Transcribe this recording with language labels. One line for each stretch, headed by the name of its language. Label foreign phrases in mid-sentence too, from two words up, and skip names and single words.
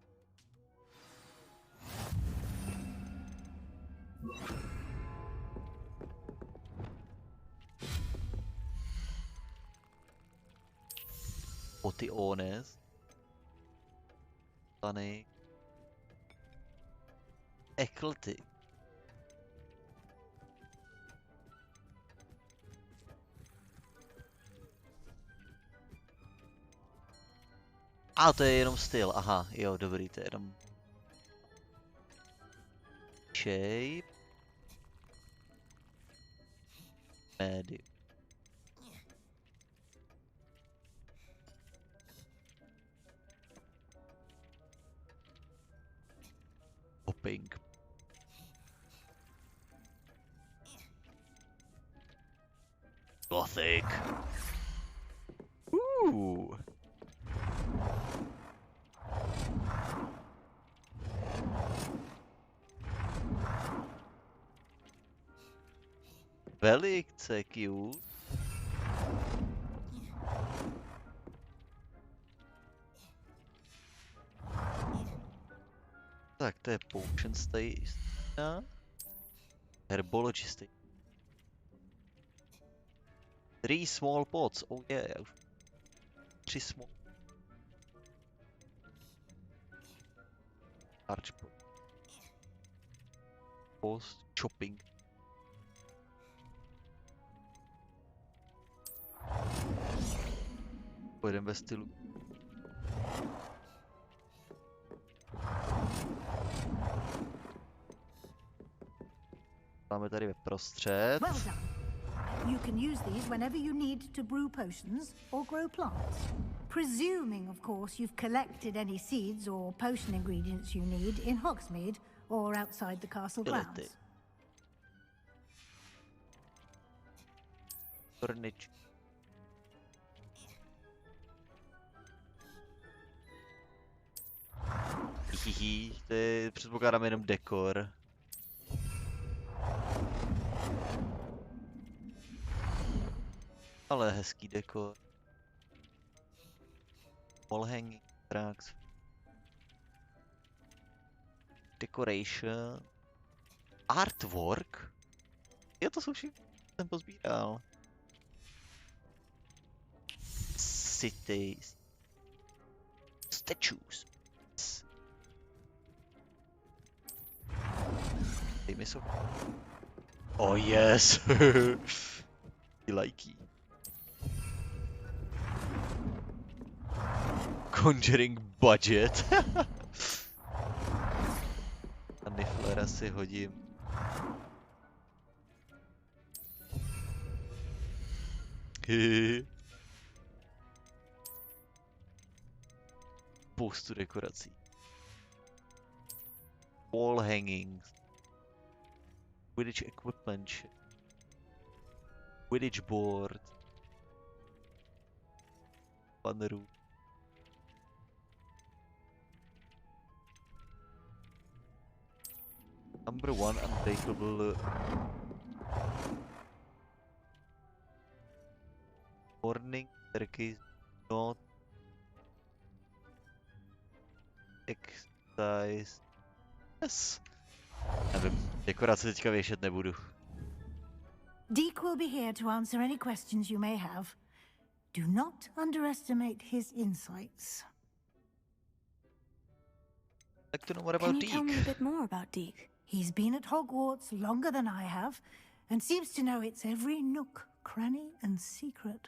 English: Potiones. Tonic. Eclectic.
Czech: A to je jenom styl, aha, jo, dobrý, to je jenom
English: shape, medium. Hopping. Gothic.
Czech: Velice cute. Tak to je
English: potion station. Herbology station. 3 small pots, oh yeah, už 3 small. Large pot. Post chopping.
Czech: Pojedeme ve stylu. Máme tady ve prostřed.
English: Well done. You can use these whenever you need to brew potions or grow plants. Presuming, of course, you've collected any seeds or potion ingredients you need in Hogsmeade or outside the castle grounds. Furniture.
Czech: Hihi, to je, předpokládám, jenom dekor. Ale hezký dekor.
English: Wall hanging tracks. Decoration. Artwork.
Czech: Jo, to jsou všichni, jsem pozbíral.
English: Cities. Statues.
Czech: Dejme jsou.
English: Oh yes!
Czech: Ty lajky.
English: Conjuring budget.
Czech: A Niflera si hodím. Spoustu dekorací.
English: Wall hangings. Quidditch equipment. Quidditch board. Bannerů. Number 1 unbreakable. Morning staircase not exercise. Yes.
Czech: Nevím, dekorace teďka věšet nebudu.
English: Deke will be here to answer any questions you may have. Do not underestimate his insights. I'd like to know more about Can you Deke. tell me a bit more about Deke? He's been at Hogwarts longer than I have, and seems to know its every nook, cranny, and secret.